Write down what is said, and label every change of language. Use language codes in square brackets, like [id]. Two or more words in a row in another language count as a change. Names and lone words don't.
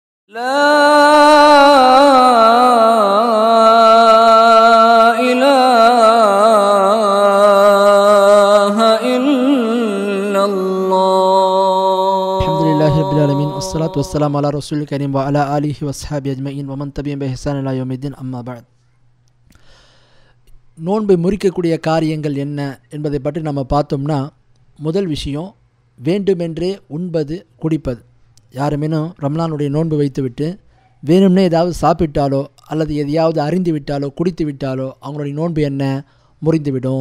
[ar] لا إله إلا الله. الحمد لله رب العالمين والصلاة والسلام على رسول الكريم وعلى آله وصحبه أجمعين ومن تبعهم بإحسان إلى يوم الدين أما بعد. [ta] நோன்பை முறிக்கக்கூடிய காரியங்கள் என்ன என்பதை பற்றி நம்ம பார்த்தோம்னா, முதல் விஷயம் வேண்டுமென்றே உண்பது குடிப்பது. யாருமேனும் ரம்லானுடைய நோன்பு வைத்துவிட்டு வேணும்னே ஏதாவது சாப்பிட்டாலோ அல்லது எதையாவது அறிந்து விட்டாலோ குடித்து விட்டாலோ அவங்களுடைய நோன்பு என்ன முறிந்துவிடும்.